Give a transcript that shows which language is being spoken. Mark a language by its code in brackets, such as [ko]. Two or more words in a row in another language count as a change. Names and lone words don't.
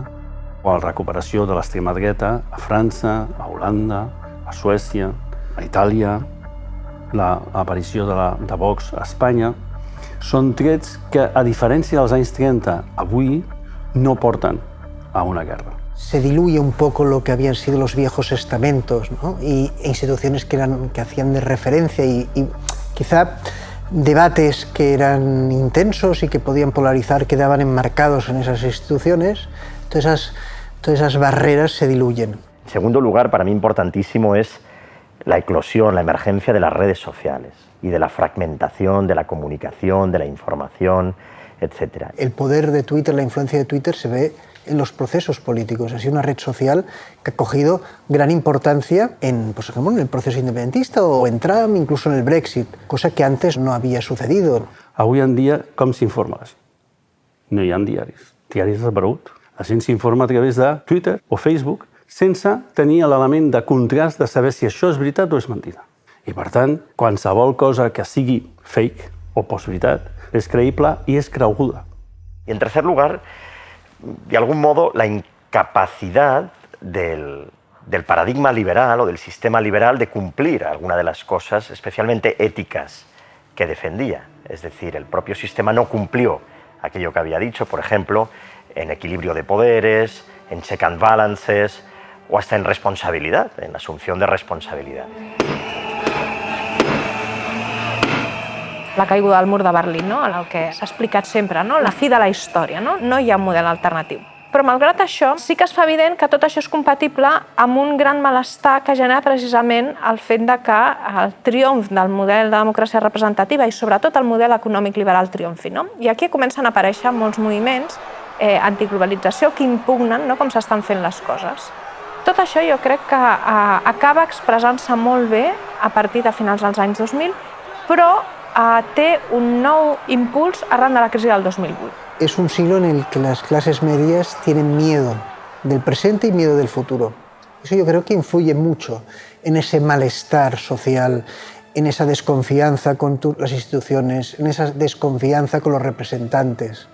[ca] O la recuperació de l'extrema dreta a França, a Holanda, a Suècia, a Itàlia, l'aparició de Vox a Espanya. Són trets que, a diferència dels anys 30, avui no porten a una guerra. [es] Se diluye un poco lo que habían sido los viejos estamentos, ¿no? E instituciones que hacían de referencia y quizá debates que eran intensos y que podían polarizar quedaban enmarcados en esas instituciones. Todas esas barreras se diluyen. En segundo lugar, para mí importantísimo es la eclosión, la emergencia de las redes sociales y de la fragmentación de la comunicación, de la información, etc. El poder de Twitter, la influencia de Twitter se ve en los procesos políticos. Ha sido una red social que ha cogido gran importancia en, por ejemplo, en el proceso independentista o en Trump, incluso en el Brexit, cosa que antes no había sucedido. [ca] Avui en dia, com s'informa la gent? No hi ha diaris. Diaris desaparegut. La gent s'informa a través de Twitter o Facebook sense tenir l'element de contrast de saber si això és veritat o és mentida. I, per tant, qualsevol cosa que sigui fake o postveritat és creïble i és creguda. [es] Y en tercer lugar, de algún modo, la incapacidad del paradigma liberal o del sistema liberal de cumplir alguna de las cosas, especialmente éticas, que defendía. Es decir, el propio sistema no cumplió aquello que había dicho, por ejemplo, en equilibrio de poderes, en [en] check and balances [es] o hasta en responsabilidad, en asunción de responsabilidad. [ca] La caiguda del mur de Berlín, no? El que s'ha explicat sempre, no? La fi de la història, no? No hi ha un model alternatiu. Però malgrat això, sí que es fa evident que tot això és compatible amb un gran malestar que genera precisament el fet de que el triomf del model de democràcia representativa i sobretot el model econòmic liberal triomfi, no? I aquí comencen a aparèixer molts moviments antiglobalització que impugnen, no?, com s'estan fent les coses. Tot això jo crec que acaba expressant-se molt bé a partir de finals dels anys 2000, però té un nou impuls arran de la crisi del 2008. [es] Es un siglo en el que las clases medias tienen miedo del presente y miedo del futuro. Eso yo creo que influye mucho en ese malestar social, en esa desconfianza con las instituciones, en esa desconfianza con los representantes.